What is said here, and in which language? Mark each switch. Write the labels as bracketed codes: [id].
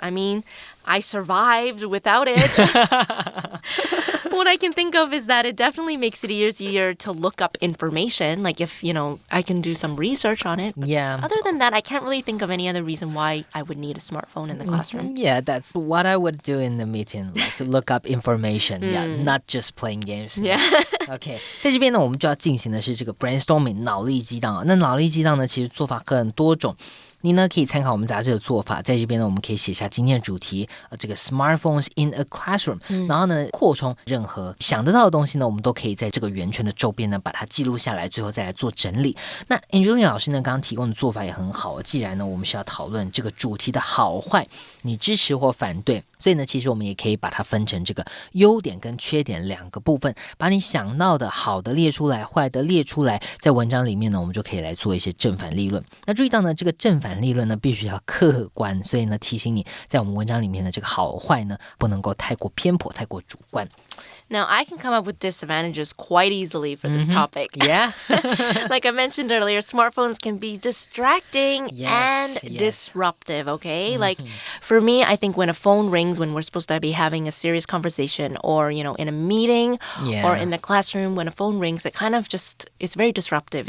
[en] I mean, I survived without it. What I can think of is that it definitely makes it easier to look up information, like if, I can do some research on it. Yeah. Other than that, I can't really think of any other reason why I would need a smartphone in the classroom. Yeah, that's what I would do in the meeting, like look up information, not just playing games. Yeah. [zh] OK， 在这边呢，我们就要进行的是这个 brainstorming 脑力激荡。那脑力激荡呢，其实做法很多种。你呢可以参考我们杂志的做法，在这边呢我们可以写下今天的主题，这个 [en] smartphones in a classroom， [zh] 然后呢扩充任何想得到的东西呢，我们都可以在这个圆圈的周边呢把它记录下来，最后再来做整理。那 Angelina 老师呢刚刚提供的做法也很好，既然呢我们是要讨论这个主题的好坏，你支持或反对，所以呢其实我们也可以把它分成这个优点跟缺点两个部分，把你想到的好的列出来，坏的列出来，在文章里面呢我们就可以来做一些正反立论。那注意到呢这个正反立论呢必须要客观，所以呢提醒你在我们文章里面的这个好坏呢不能够太过偏颇，太过主观。 [en] Now, I can come up with disadvantages quite easily for this topic. Yeah. Like I mentioned earlier, smartphones can be distracting and disruptive, okay? Like for me, I think when a phone rings when we're supposed to be having a serious conversation or, in a meeting or in the classroom, when a phone rings, it kind of it's very disruptive.